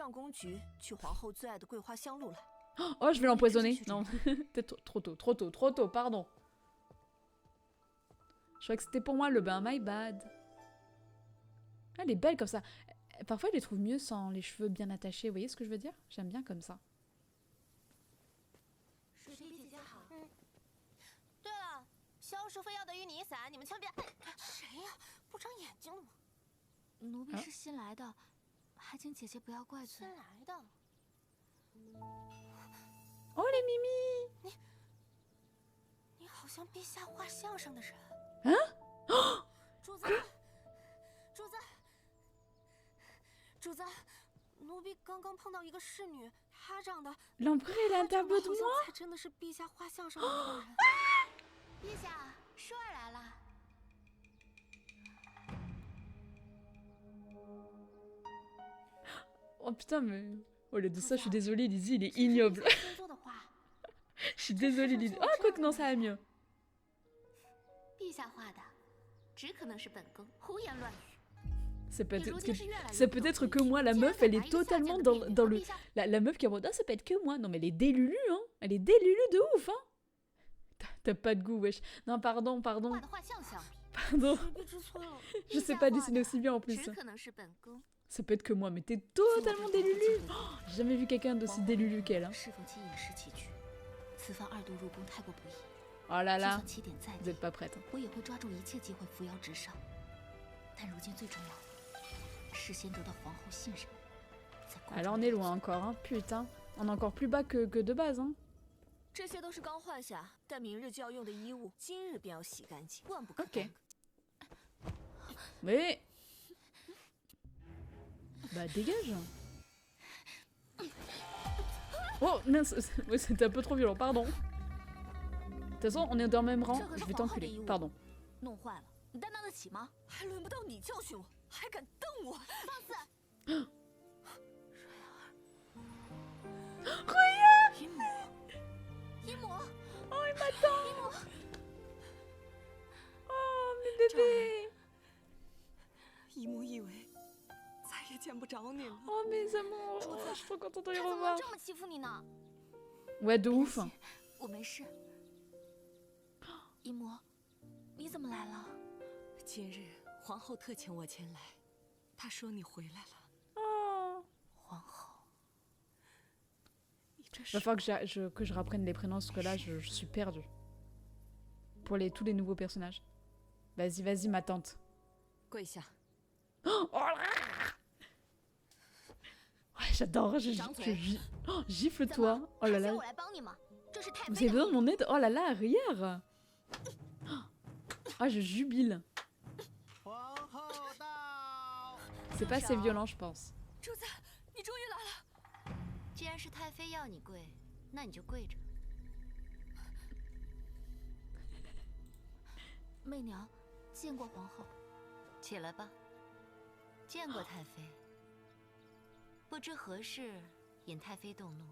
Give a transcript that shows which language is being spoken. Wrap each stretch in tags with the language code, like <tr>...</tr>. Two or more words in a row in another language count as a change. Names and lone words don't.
<fr>Oh, je vais l'empoisonner. Non, peut-être trop tôt, pardon. Je crois que c'était pour moi le bain,</fr> <en>my bad.</en> <fr>Ah, elle est belle comme ça. Parfois, je les trouve mieux sans les cheveux bien attachés. Vous voyez ce que je veux dire? J'aime bien comme ça.</fr> <zh>萧淑妃要的玉泥伞，你们千万别……谁呀？不长眼睛了吗？奴婢是新来的，还请姐姐不要怪罪。新来的。</zh> <fr>Oh les Mimi！</fr> <zh>你好像陛下画像上的人。啊？主子，主子，主子，奴婢刚刚碰到一个侍女，她长得……</zh> <fr>L'empereur il a un tableau de moi？</fr> <zh>才真的是陛下画像上的那个人。陛下，舒儿来了。</zh> <fr>Oh putain, mais au lieu de ça, je suis désolée, Lizzie, il est ignoble. Je suis désolée, Lizzie. Oh, quoi que non, ça va mieux.</fr> <zh>陛下画的，只可能是本宫胡言乱语。</zh> <fr>C'est peut-être que moi, la meuf, elle est totalement dans le... La meuf qui est en mode, ah, ça peut être que moi. Non, mais elle est délulue, hein. Elle est délulue de ouf, hein. T'as pas de goût, wesh. Non, pardon. Pardon. Je sais pas dessiner aussi bien en plus. Ça peut être que moi, mais t'es totalement délulu. Oh, j'ai jamais vu quelqu'un d'aussi délulu qu'elle. Hein. Oh là là, vous êtes pas prête. Hein. Alors on est loin encore, hein. Putain. On est encore plus bas que de base, hein.</fr> <zh>这些都是刚换下，但明日就要用的衣物，今日便要洗干净，万不可</zh> <fr>干。Mais bah dégage. Oh mince, c'était un peu trop violent, pardon. De toute façon, on est dans le même rang, je vais t'enculer, pardon.</fr> <zh>弄坏了，你担当得起吗？还轮不到你教训我，还敢瞪我！放肆！瑞儿，姨母，姨母，</zh> <fr>oh il m'attend. Oh mes bébés.</fr> <zh>姨母以为再也见不着你了。</zh> <fr>Oh mes amours, je suis trop contente de les revoir.</fr> <zh>这么欺负你呢？</zh> <fr>Ouais, de ouf.</fr> <zh>我没事。姨母，你怎么来了？今日皇后特请我前来，她说你回来了。</zh> <fr>Oh.</fr> <zh>皇后。</zh> <fr>Va falloir que je rapprenne les prénoms, parce que là, je suis perdue. Pour tous les nouveaux personnages. Vas-y, ma tante. Oh là ouais, j'adore, oh, gifle-toi. Oh là là. Vous avez besoin de mon aide? Oh là là, arrière. Ah, je jubile. C'est pas assez violent, je pense.</fr> <zh>既然是太妃要你跪，那你就跪着。媚娘见过皇后，起来吧。见过太妃，不知何事引太妃动怒。</zh>